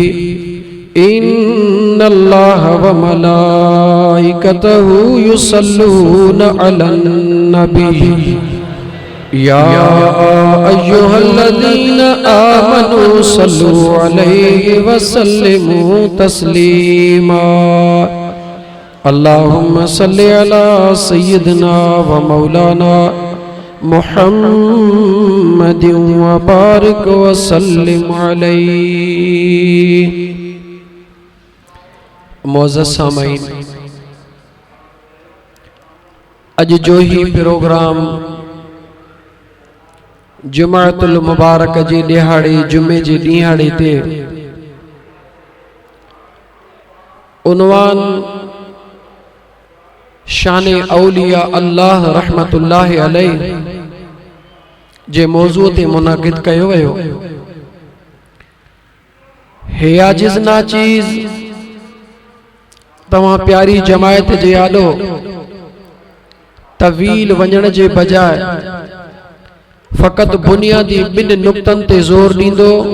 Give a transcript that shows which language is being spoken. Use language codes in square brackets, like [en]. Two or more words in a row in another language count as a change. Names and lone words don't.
[ar] إن الله وملائكته يصلون على النبي يا أيها الذين آمنوا صلوا عليه وسلموا تسليما اللهم صل على سيدنا ومولانا محمد وبارك وسلم عليه [sd] मोअज़्ज़ज़ सामईन अज जो ही प्रोग्राम जुमाअतुल मुबारक जे दिहाड़े जुमे जे ॾींहाड़े ते उन्वान शाने औलिया अल्लाह रहमतुल्लाहि अलैह जे मौज़ू ते मुनाक़िद कयो वियो हे आजिज़ नाचीज़ तवां प्यारी जमायत जे आॾो तवील वञण जे बजाय फ़क़त बुनियादी ॿिन नुक़्तनि ते ज़ोर ॾींदो